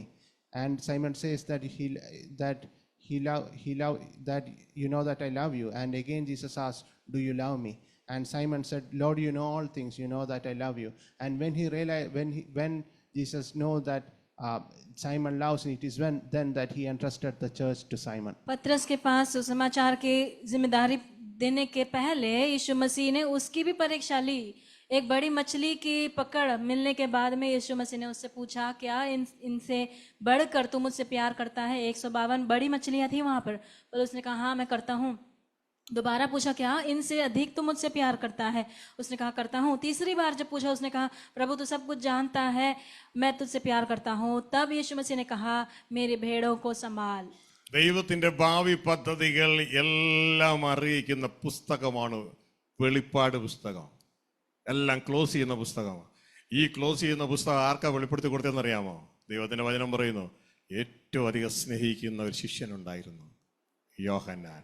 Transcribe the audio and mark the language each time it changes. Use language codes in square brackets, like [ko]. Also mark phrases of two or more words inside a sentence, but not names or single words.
[en] And Simon says that that you know that I love you. And again, Jesus asked, do you love me? And Simon said, Lord, you know all things, you know that I love you. And when he realized, when Jesus know that Simon loves him, it is then that he entrusted the church to Simon. [hi] पतरस के पास सुसमाचार की जिम्मेदारी देने के पहले यीशु मसीह ने उसकी भी परीक्षा ली। एक बड़ी मछली की पकड़ मिलने के बाद में यीशु मसीह ने उससे पूछा, क्या इनसे बढ़कर तू मुझसे प्यार करता है? 152 बड़ी मछलियां थी वहां पर उसने कहा, हाँ मैं करता हूँ। दोबारा पूछा, क्या इनसे अधिक तू मुझसे प्यार करता है? उसने कहा, करता हूँ। तीसरी बार जब पूछा, उसने कहा, प्रभु तू सब कुछ जानता है, मैं तुझसे प्यार करता हूँ। तब यीशु मसीह ने कहा, मेरी भेड़ों को संभाल। [ml] ദൈവത്തിന്റെ ഭാവി പദ്ധതികൾ എല്ലാം അറിയിക്കുന്ന പുസ്തകമാണ് വെളിപ്പാട് പുസ്തകം. എല്ലാം ക്ലോസ് ചെയ്യുന്ന പുസ്തകമാണ്. ഈ ക്ലോസ് ചെയ്യുന്ന പുസ്തകം ആർക്കാ വെളിപ്പെടുത്തി കൊടുത്തതെന്നറിയാമോ? ദൈവത്തിന്റെ വചനം പറയുന്നു, ഏറ്റവും അധികം സ്നേഹിക്കുന്ന ഒരു ശിഷ്യനുണ്ടായിരുന്നു, യോഹന്നാൻ.